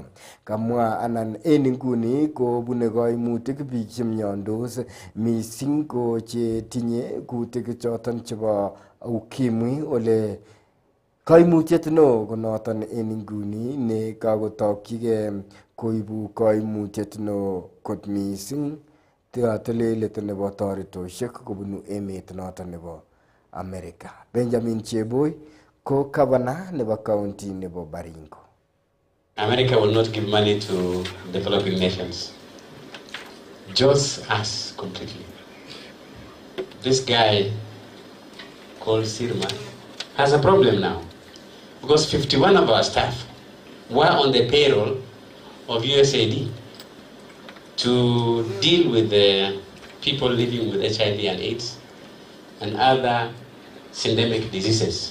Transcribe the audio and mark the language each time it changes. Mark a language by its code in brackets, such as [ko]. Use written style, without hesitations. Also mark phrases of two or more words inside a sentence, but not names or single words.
[kln] Kamwa anan en inguni ko bune kaimutik biik chemiondos mising ko chetinye kutik choton chebo ukimwi ole kaimutiet neo ko noton en inguni ne kakotokyige koibu kaimutiet neo kot mising telelet nebo toretosiek kobunu emet noton nebo Amerika. Benjamin Cheboy ko governor nebo county nebo Baringo. [en] America will not give money to developing nations. Just us completely. This guy called Sirma has a problem now because 51 of our staff were on the payroll of USAID to deal with the people living with HIV and AIDS and other syndemic diseases.